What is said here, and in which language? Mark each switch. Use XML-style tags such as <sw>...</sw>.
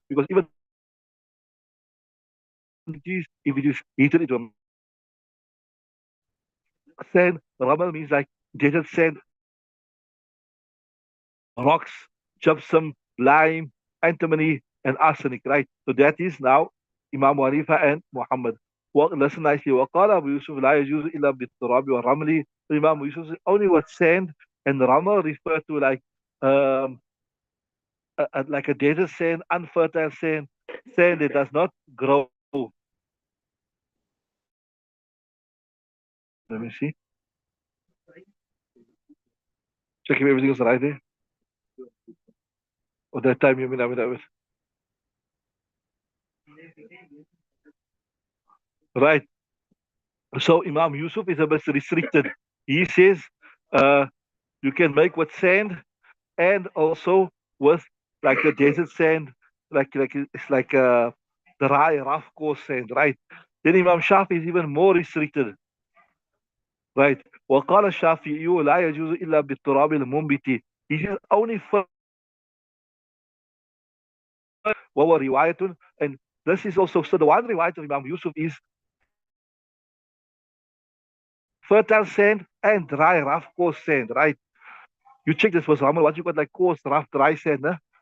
<en>Because even if it is heated into a sand, ramal means like desert sand, rocks, gypsum, lime, antimony, and arsenic, right? So that is now Imam Hanifa and Muhammad. Well, listen nicely.</en> <ar>وقال أبو يوسف لا يجوز إلا بالتراب والرمل.</ar> <en>So Imam Yusuf said only what sand and ramal refer to um, like a desert sand, unfertile sand, sand that does not grow. Let me see. Check if everything is right there. Or that time you mean I mean that was right. So Imam Yusuf is a bit restricted. He says uh, you can make with sand and also with like the desert sand, like it's like dry, rough, coarse sand, right? Then Imam Shafi is even more restricted, right?</en> <ar>وقال الشافعي لا يجوز إلا بالتراب المنبت.</ar> <en>He says only for</en> <ar>وهو رواية,</ar> <en>and this is also, so the one riwayat of Imam Yusuf is fertile sand and dry, rough, coarse sand, right? You check this was Ramal, what you got like coarse, rough, dry sand, huh?</en>